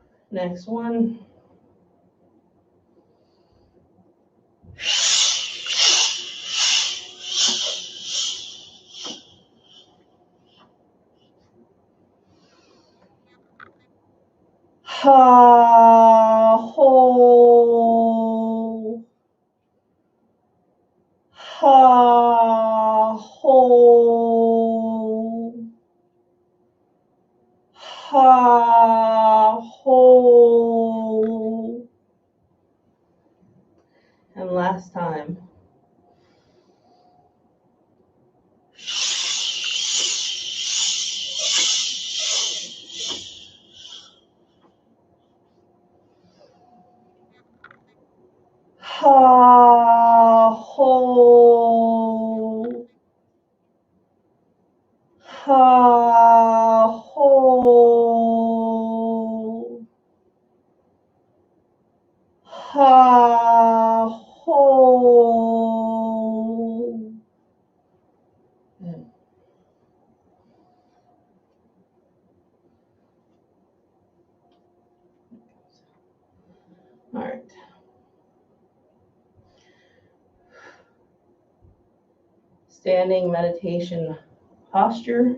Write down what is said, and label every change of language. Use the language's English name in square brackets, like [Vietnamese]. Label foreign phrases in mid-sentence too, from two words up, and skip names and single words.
[English] Next one. Ha, ho. Ha, ho. Ha, ho. And last time. Ha, ho. Ha, ho. Ha, ho. All right. Standing meditation posture.